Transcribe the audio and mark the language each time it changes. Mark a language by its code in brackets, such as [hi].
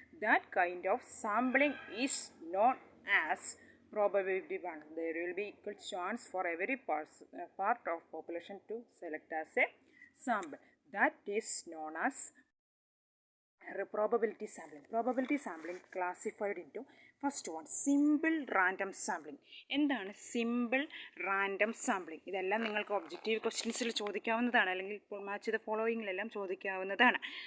[en] That kind of sampling is known as probability one. There will be equal chance for every part of population to select as a sample. That is known as probability sampling. Probability sampling classified into first one, simple random sampling. [ml] എന്താണ് simple random sampling? ഇതെല്ലാം നിങ്ങൾക്ക് objective ക്വസ്റ്റ്യൻസിൽ ചോദിക്കാവുന്നതാണ്, അല്ലെങ്കിൽ match ചെയ്ത ഫോളോയിങ്ങിലെല്ലാം ചോദിക്കാവുന്നതാണ്.